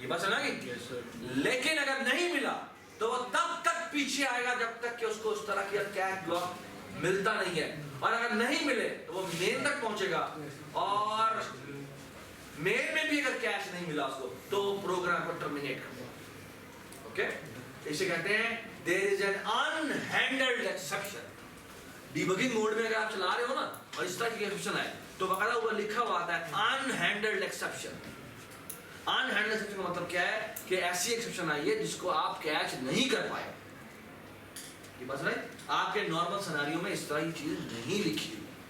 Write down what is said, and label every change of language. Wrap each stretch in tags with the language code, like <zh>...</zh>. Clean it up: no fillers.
<ur>یہ بات سنا گی؟ لیکن اگر نہیں ملا تو وہ تب تک پیچھے آئے گا جب تک کہ اس کو اس طرح کی کیچ بلاک ملتا نہیں ہے. اور اگر نہیں ملے تو وہ مین تک پہنچے گا اور مین میں بھی اگر کیچ نہیں ملا اس کو تو پروگرام کو ٹرمینیٹ کر دے گا. اوکے اسے کہتے ہیں</ur> <en>there is an unhandled exception.</en> <ur>Debugging mood میں اگر آپ چلا رہے ہو نا اور اس طرح کی ایکسیپشن آئے تو باقاعدہ اوپر لکھا ہوا آتا ہے unhandled exception. unhandled exception کا مطلب کیا ہے کہ ایسی ایکسیپشن آئی ہے جس کو آپ کیچ نہیں کر پائے. یہ بات نہیں آپ کے نارمل سیناریو میں اس طرح کی چیز نہیں لکھی ہوئی.</ur>